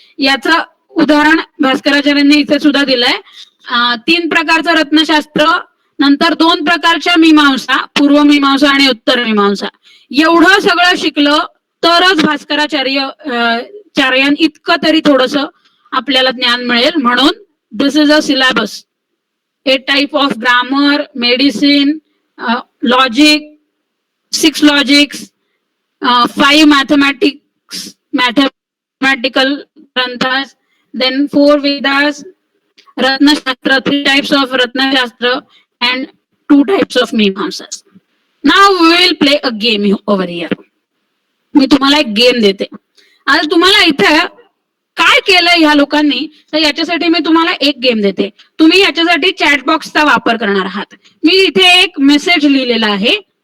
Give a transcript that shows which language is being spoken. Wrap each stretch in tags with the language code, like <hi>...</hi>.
<mr>याचं उदाहरण भास्कराचार्यांनी इथे सुद्धा दिलंय. 3 प्रकारचं रत्नशास्त्र, नंतर 2 प्रकारच्या मीमांसा, पूर्व मीमांसा आणि उत्तर मीमांसा. एवढं सगळं शिकलं तरच भास्कराचार्य इतकं तरी थोडस आपल्याला ज्ञान मिळेल. म्हणून</mr> <en>This is a syllabus. 8 type of grammar, medicine, logic, 6 logics, 5 mathematical granthas, then 4 Vedas, Ratnashastra, 3 types of Ratnashastra, and 2 types of Mimamsas. Now we will play a game over here.</en> <mr>मी तुम्हाला एक गेम देते. आज तुम्हाला इथे काय केलंय ह्या लोकांनी, तर याच्यासाठी मी तुम्हाला एक गेम देते. तुम्ही याच्यासाठी चॅट बॉक्सचा वापर करणार आहात. मी इथे एक मेसेज लिहिलेला आहे.</mr>